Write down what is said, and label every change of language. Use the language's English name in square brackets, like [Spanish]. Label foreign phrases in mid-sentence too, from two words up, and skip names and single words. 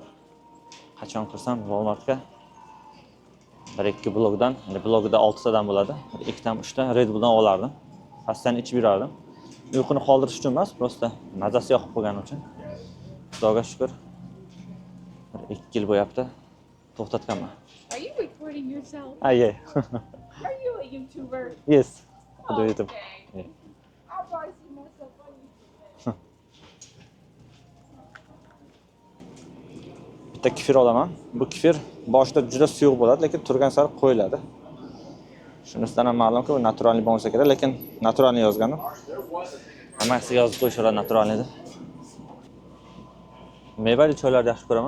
[Uzbek] Qachon kirsam Walmartga 1-2 blokdan, endi blokda 6 tadan bo'ladi. 2 dan 3 dan Red Bulldan olardim. Pastdan ichib yurardim. Uyquni qoldirish uchun emas, prosta mazasi yoqib qo'ygani uchun. Xudoga shukr. 2 yil bo'yapti. To'xtatganman. [English] Are you recording yourself? Yeah. Are you a YouTuber? Yes. Okay. YouTube. Yeah. I'll probably see myself on YouTube. [Uzbek] Bitta kefir olaman. Bu kefir boshida juda suyuq bo'ladi, lekin turgan sari qo'yiladi. Shunisidan ham ma'lumki, u naturalniy bo'lsa kerak, lekin naturalniy yozgandim. Hammasiga yozib qo'yishadi naturalniy deb. Mevali choylarni yaxshi ko'raman.